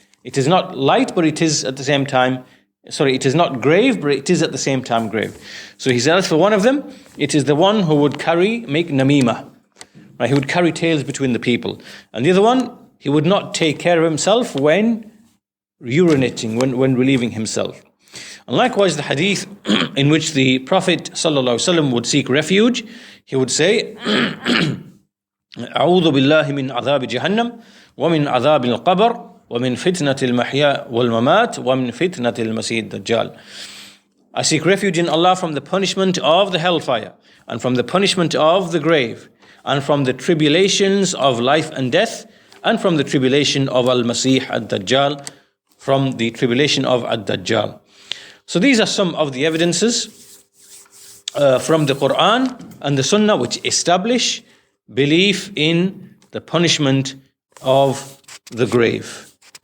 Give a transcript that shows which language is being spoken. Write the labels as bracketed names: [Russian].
[English] It is not light, but it is at the same time, it is not grave, but it is at the same time grave. So he said, as for one of them, it is the one who would make namima. Right? He would carry tales between the people. And the other one, he would not take care of himself when urinating, when relieving himself. And likewise, the hadith in which the Prophet ﷺ would seek refuge, he would say, [Arabic] أعوذ بالله من عذاب جهنم ومن عذاب القبر ومن فتنة المحيا والممات ومن فتنة المسيح الدجال. [English] I seek refuge in Allah from the punishment of the hellfire, and from the punishment of the grave, and from the tribulations of life and death, and from the tribulation of Al-Masih ad-Dajjal, from the tribulation of ad-Dajjal. So these are some of the evidences from the Quran and the Sunnah which establish belief in the punishment of the grave.